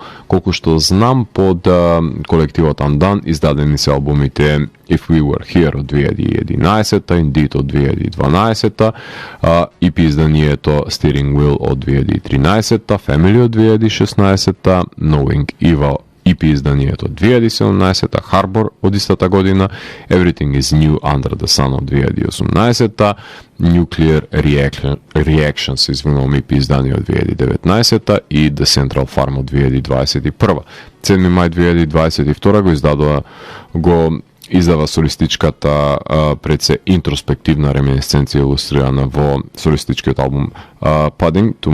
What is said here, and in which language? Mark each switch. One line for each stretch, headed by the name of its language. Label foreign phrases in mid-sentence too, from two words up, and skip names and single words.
Macedonian: Колку што знам, под колективот Undone издадени се албумите If We Were Here од 2011-та, Indeed од 2012-та, EP изданието Steering Wheel од 2013-та, Family од 2016-та, Knowing Evil EP изданието од 2017-та, Harbor од истата година, Everything is New Under the Sun од 2018-та, Nuclear Reactions, извинувам, EP издание од 2019-та и The Central Farm од 2021-та. 7 мај 2022 го издава солистичката пред се интроспективна реминесценција илустрирана во солистичкиот албум Pudding